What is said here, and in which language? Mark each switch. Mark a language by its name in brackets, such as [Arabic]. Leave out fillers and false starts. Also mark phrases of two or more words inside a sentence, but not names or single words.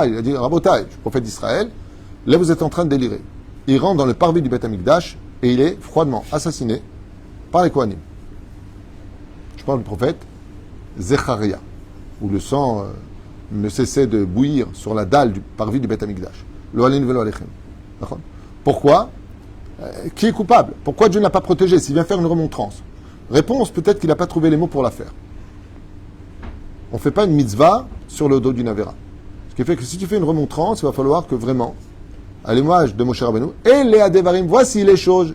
[French] Il a dit, Rabotai, je suis prophète d'Israël, là vous êtes en train de délirer. Il rentre dans le parvis du Beth Amikdash et il est froidement assassiné par les Kohanim. Je parle du prophète Zecharia, où le sang ne cessait de bouillir sur la dalle du parvis du Beth Amikdash. [Hebrew] לא עלין ולא עליכם. [French] Pourquoi? Qui est coupable? Pourquoi Dieu n'a pas protégé? S'il vient faire une remontrance Réponse, peut-être qu'il n'a pas trouvé les mots pour la faire. On ne fait pas une mitzvah sur le dos d'une Avera. Ce qui fait que si tu fais une remontrance, il va falloir que vraiment, à l'image de Moshe Rabbeinu, et les Adevarim, voici les choses.